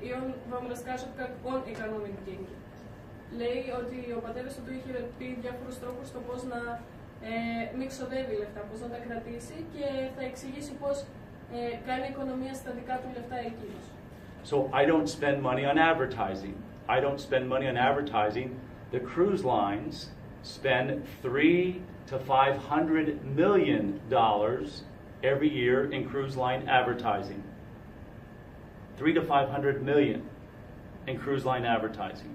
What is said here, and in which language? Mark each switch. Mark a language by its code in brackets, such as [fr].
[ru] И он вам расскажет, как он экономит деньги. [el] Λέει ότι ο πατέρας του είχε πει διάφορους τρόπους στο πώς να μην ξοδεύει λεφτά, πώς να τα κρατήσει και θα εξηγήσει πώς κάνει οικονομία στα δικά του λεφτά εκείνος. [en] So I don't spend money on advertising. I don't spend money on advertising. The cruise lines spend $300 to $500 million every year in cruise line advertising. $300 to $500 million in cruise line advertising.